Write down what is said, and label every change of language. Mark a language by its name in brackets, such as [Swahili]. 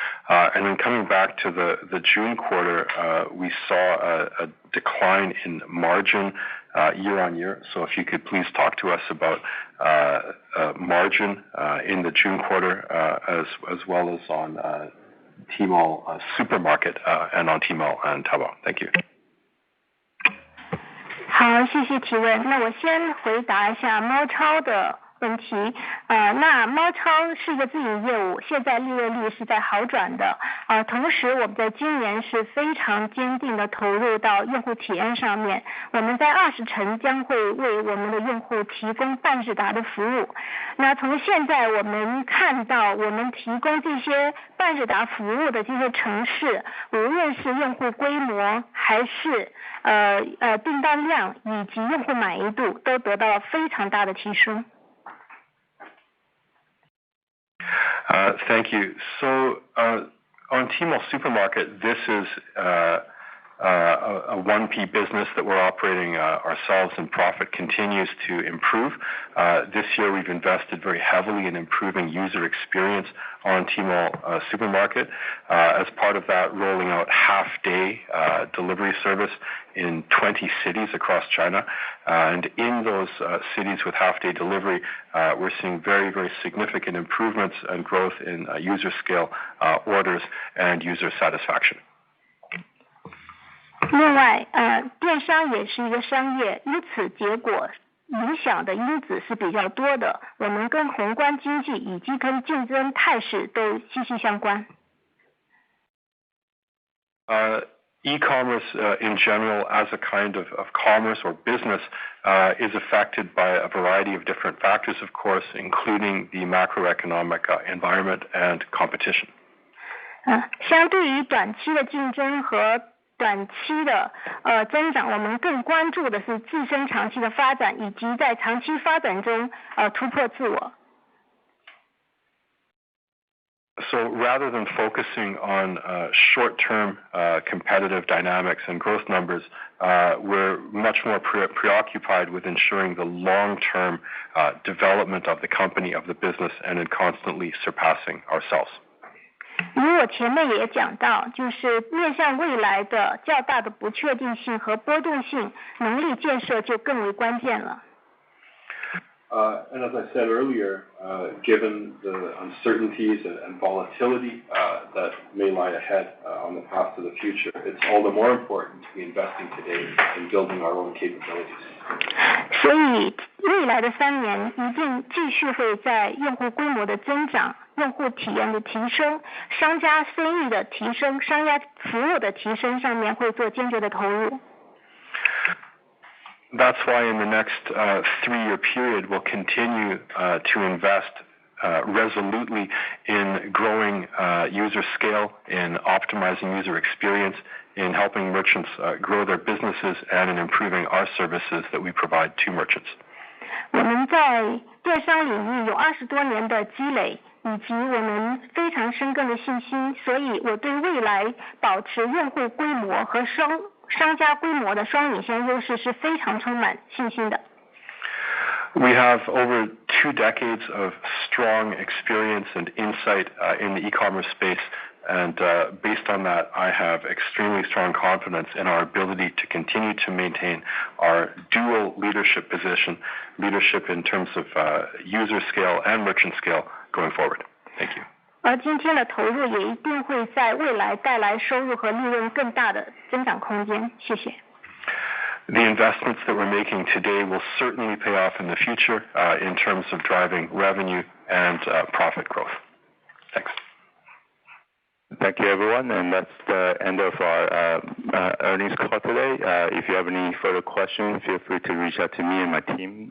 [English] And then coming back to the June quarter, we saw a decline in margin year on year. So if you could please talk to us about margin in the June quarter as well as on Tmall supermarket and on Tmall and Taobao. Thank you. [Chinese] 好，谢谢提问。那我先回答一下猫超的问题。那猫超是一个自营业务，现在利润率是在好转的。同时我们在今年是非常坚定的投入到用户体验上面，我们在20城将会为我们的用户提供半智达的服务。那从现在我们看到，我们提供这些半智达服务的这些城市，无论是用户规模还是订单量以及用户满意度，都得到了非常大的提升。 [English] Thank you. So on Tmall Supermarket, this is a 1P business that we're operating ourselves, and profit continues to improve. This year we've invested very heavily in improving user experience on Tmall Supermarket. As part of that, rolling out half-day delivery service in 20 cities across China. And in those cities with half-day delivery, we're seeing very, very significant improvements and growth in user scale orders and user satisfaction. [Chinese] 另外，电商也是一个商业，因此结果影响的因子是比较多的。我们跟宏观经济以及跟竞争态势都息息相关。 [English] E-commerce in general, as a kind of commerce or business, is affected by a variety of different factors, of course, including the macroeconomic environment and competition. [Chinese] 相对于短期的竞争和短期的增长，我们更关注的是自身长期的发展，以及在长期发展中突破自我。 [English] So rather than focusing on short-term competitive dynamics and growth numbers, we're much more preoccupied with ensuring the long-term development of the company, of the business, and in constantly surpassing ourselves. [Chinese] 因为我前面也讲到，就是面向未来的较大的不确定性和波动性，能力建设就更为关键了。 [English] And as I said earlier, given the uncertainties and volatility that may lie ahead on the path to the future, it's all the more important to be investing today in building our own capabilities. [Chinese] 所以未来的3年一定继续会在用户规模的增长、用户体验的提升、商家生意的提升、商家服务的提升上面会做坚决的投入。 [English] That's why in the next 3-year period, we'll continue to invest resolutely in growing user scale, in optimizing user experience, in helping merchants grow their businesses, and in improving our services that we provide to merchants. [Chinese] 我们在电商领域有20多年的积累，以及我们非常深耕的信心，所以我对未来保持用户规模和商家规模的双领先优势是非常充满信心的。 [English] We have over 2 decades of strong experience and insight in the e-commerce space, and based on that, I have extremely strong confidence in our ability to continue to maintain our dual leadership position, leadership in terms of user scale and merchant scale going forward. Thank you. [Chinese] 而今天的投入也一定会在未来带来收入和利润更大的增长空间。谢谢。 [English] The investments that we're making today will certainly pay off in the future in terms of driving revenue and profit growth. Thanks. Thank you, everyone, and that's the end of our earnings call today. If you have any further questions, feel free to reach out to me and my team.